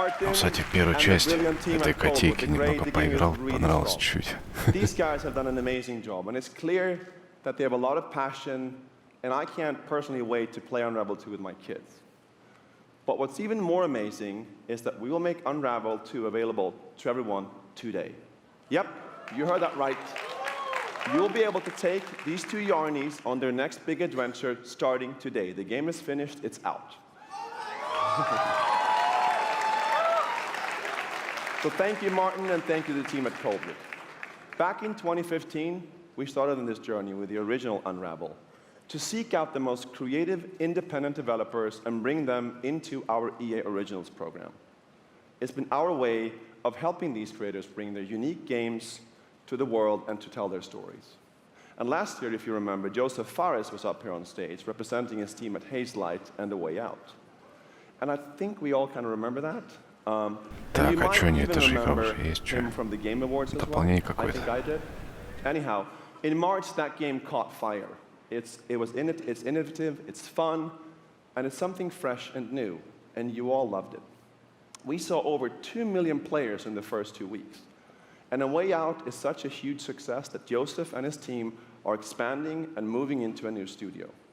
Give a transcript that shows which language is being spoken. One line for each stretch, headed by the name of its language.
Russian: Кстати, первую часть этой котейки немного поиграл, понравилось чуть-чуть.
English: These guys have done an amazing job, and it's clear that they have a lot of passion, and I can't personally wait to play Unravel 2 with my kids. But what's even more amazing is that we will make Unravel 2 available to everyone today. Yep, you heard that right. You'll be able to take these two yarnies on their next big adventure starting today. The game is finished, it's out. So thank you, Martin, and thank you to the team at Coldwood. Back in 2015, we started on this journey with the original Unravel to seek out the most creative, independent developers and bring them into our EA Originals program. It's been our way of helping these creators bring their unique games to the world and to tell their stories. And last year, if you remember, Joseph Fares was up here on stage representing his team at Hazelight and The Way Out. And I think we all kind of remember that.
Russian: Так, а чё не, это же игра уже есть, чё? Дополнение какое-то.
English: Anyhow, in March that game caught fire. It's innovative, it's fun, and it's something fresh and new, and you all loved it. We saw over 2 million players in the first 2 weeks. And A Way Out is such a huge success that Joseph and his team are expanding and moving into a new studio.